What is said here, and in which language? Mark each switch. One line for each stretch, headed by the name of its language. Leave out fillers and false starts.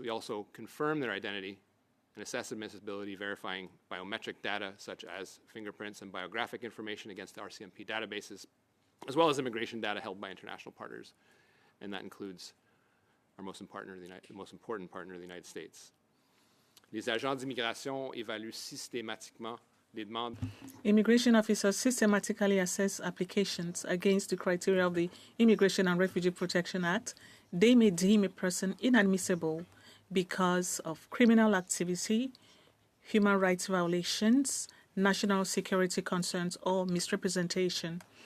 English: We also confirm their identity and assess admissibility, verifying biometric data such as fingerprints and biographic information against the RCMP databases, as well as immigration data held by international partners, and that includes our most important partner, the United States.
French: Les agents d'immigration évaluent systématiquement les demandes.
English: Immigration officers systematically assess applications against the criteria of the Immigration and Refugee Protection Act. They may deem a person inadmissible because of criminal activity, human rights violations, national security concerns, or misrepresentation.